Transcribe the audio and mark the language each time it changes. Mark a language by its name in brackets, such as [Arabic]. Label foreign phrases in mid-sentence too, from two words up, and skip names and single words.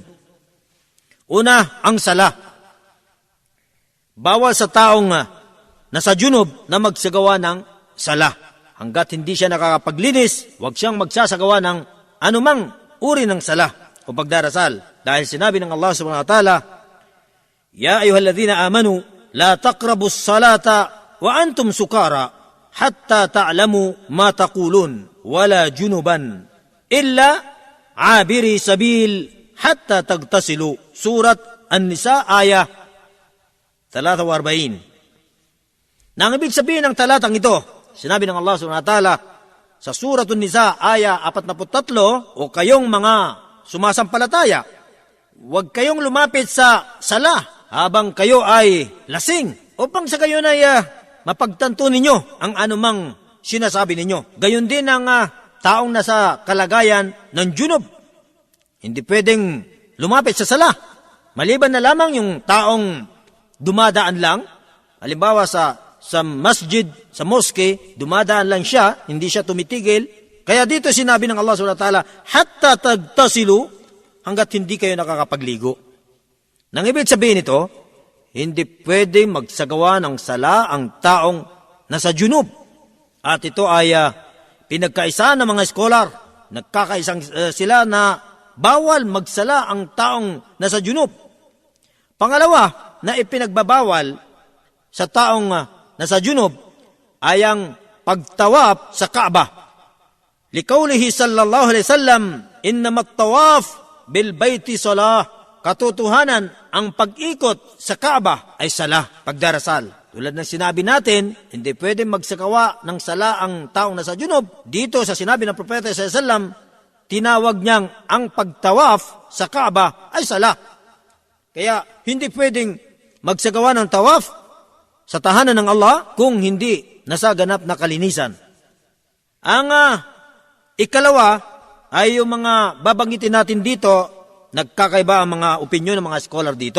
[Filipino] Una, ang sala. Bawal sa taong nasa junub na magsagawa ng sala. Hanggat hindi siya nakakapaglinis, huwag siyang magsasagawa ng anumang uri ng sala o pagdarasal. Dahil sinabi ng Allah [Arabic] سبحانه وتعالى، يا أيها الذين آمنوا لا تقربوا الصلاة وأنتم سكارى حتى تعلموا ما تقولون ولا جنبا إلا عابري سبيل حتى تغتسلوا. [Filipino] Surat An-Nisa, ayah 43. Nang ibig sabihin ng talatang ito, sinabi ng Allah [Arabic] سبحانه وتعالى [Filipino] sa Surat An-Nisa, aya 43, o kayong mga sumasampalataya, huwag kayong lumapit sa sala habang kayo ay lasing, upang sa gayon ay mapagtanto ninyo ang anumang sinasabi ninyo. Gayon din ang taong nasa kalagayan ng junub. Hindi pwedeng lumapit sa sala. Maliban na lamang yung taong dumadaan lang, halimbawa sa masjid, sa moske, dumadaan lang siya, hindi siya tumitigil. Kaya dito sinabi ng Allah [Arabic] سبحانه وتعالى, حتى تغتسلوا, [Filipino] hanggat hindi kayo nakakapagligo. Nang ibig sabihin ito, hindi pwede magsagawa ng sala ang taong nasa junub. At ito ay pinagkaisa ng mga scholar. Nagkakaisang sila na bawal magsala ang taong nasa junub. Pangalawa, na ipinagbabawal sa taong nasa junub ay ang pagtawaf sa Kaaba. [Arabic] لقوله صلى الله عليه وسلم، إنما الطواف بالبيت صلاة. [Filipino] Katotohanan, ang pag-ikot sa Kaaba ay sala, pagdarasal. Tulad ng sinabi natin, hindi pwede magsagawa ng sala ang taong nasa junub. Dito sa sinabi ng propeta [Arabic] صلى الله عليه وسلم, [Filipino] tinawag niyang ang pagtawaf sa Kaaba ay sala. Kaya hindi pwedeng magsagawa ng tawaf sa tahanan ng Allah kung hindi nasaganap na kalinisan. Ang ikalawa ay yung mga babanggitin natin dito, nagkakaiba ang mga opinyon ng mga scholar dito.